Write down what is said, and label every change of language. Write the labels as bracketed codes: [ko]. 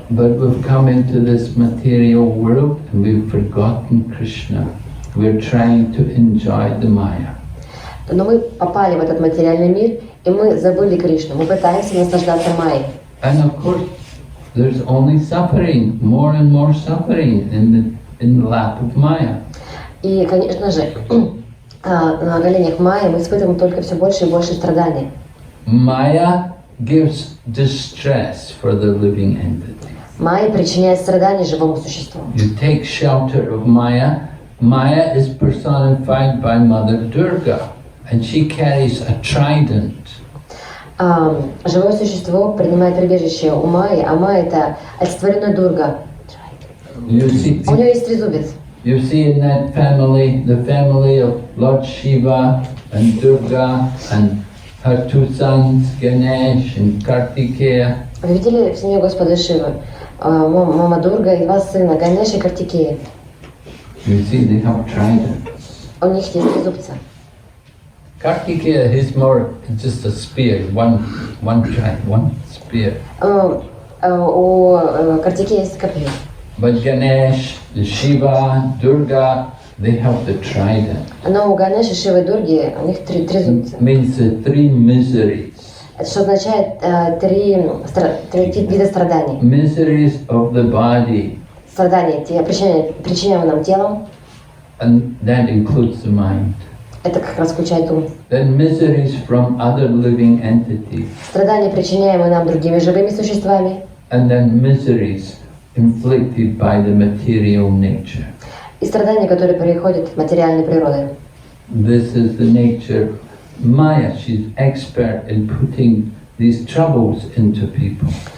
[en] But we've come into this material world and we've forgotten Krishna. We're trying to enjoy the Maya. [ru] Но мы попали в этот материальный мир, и мы забыли Кришну, мы пытаемся наслаждаться Майей. [en] And of course, there's only suffering, more and more suffering in the lap of Maya. [ru] И, конечно же, на коленях Майи мы испытываем только все больше и больше страданий. [en] Maya gives distress for the living entity. [ru] Майя причиняет страдания живому существу. [en] You take shelter of Maya. Maya is personified by Mother Durga, and she carries a trident. [ru] Живое существо принимает прибежище у Майи, а Майя это олицетворенная Дурга. [en] You see, [ru] У нее есть трезубец. [en] you see in that family, the family of Lord Shiva and Durga and her two sons, Ganesh and Kartikeya. [ru] Вы видели в семье Господа Шивы? Мама Дурга и два сына, Ганеш и Картикея. [en] You see, they have trident. [ru] У них есть трезубцы. [en] Kartikeya is more just a spear, one spear. [ru] У Картикея есть копье. [en] But Ganesh, Shiva, Durga, they have the trident. [ru] Но у Ганеша, Шивы и Дурги у них трезубцы. [en] Means the three miseries. [ru] Это что означает три вида страданий. [en] Miseries of the body. [ru] Страдания, те причиняемые нам телом, [en] And that includes the mind. [ru] это как раз включает ум. [en] Then miseries from other living entities. [ru] Страдания, причиняемые нам другими живыми существами. [en] And then miseries inflicted by the material nature. [ru] И страдания, которые приходят от материальной природы. [en] This is the nature. Maya, she's expert in putting these troubles into people.